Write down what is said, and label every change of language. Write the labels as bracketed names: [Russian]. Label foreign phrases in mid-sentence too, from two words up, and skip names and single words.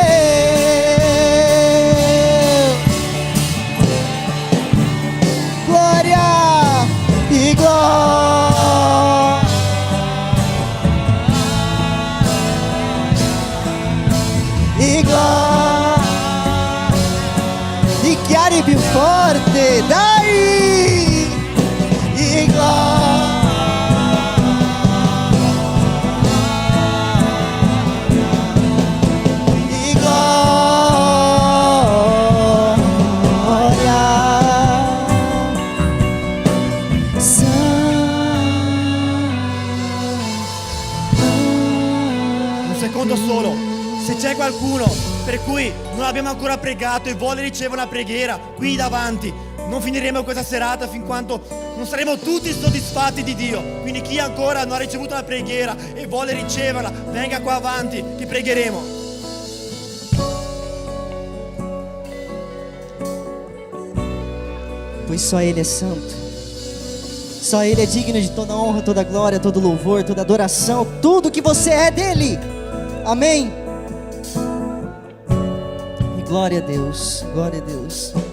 [Portuguese] Glória e glória, e glória, [Italian] dichiari più forte, dai, [Portuguese] e glória, e glória, [Italian] Un secondo solo, se c'è qualcuno per cui non abbiamo ancora pregato e vuole ricevere una preghiera qui davanti, non finiremo questa serata fin quanto non saremo tutti soddisfatti di Dio. Quindi chi ancora non ha ricevuto una preghiera e vuole riceverla, venga qua avanti che pregheremo. [Portuguese] pois só Ele é santo. Só Ele é digno de toda honra, toda glória, todo louvor, toda adoração. Tudo que você é dEle. Amém. E glória a Deus, glória a Deus.